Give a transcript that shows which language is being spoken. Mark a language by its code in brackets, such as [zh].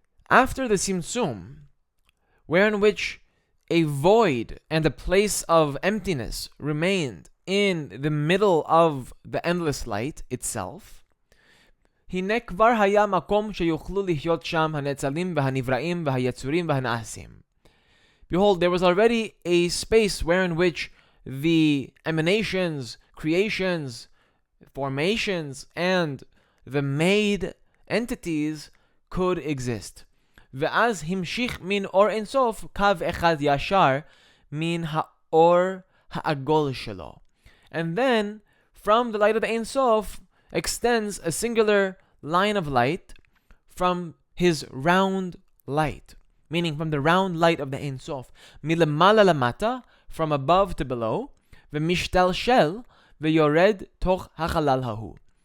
[en] After the Tzimtzum, wherein which a void and a place of emptiness remained in the middle of the endless light itself, [he] הנה כבר היה מקום שיוכלו לחיות שם הנצלים והנבראים והיצורים והנעשים. [en] Behold, there was already a space wherein which the emanations, creations, formations, and the made entities could exist. [he] ואז המשיך מן אור אינסוף קו אחד ישר מן האור העגול שלו. [en] And then, from the light of the Ein Sof, extends a singular line of light from his round light, meaning from the round light of the Ein Sof, [he] milamala lamata, [en] from above to below, [he] v'mishtel shel, v'yored toch hachalal hahu.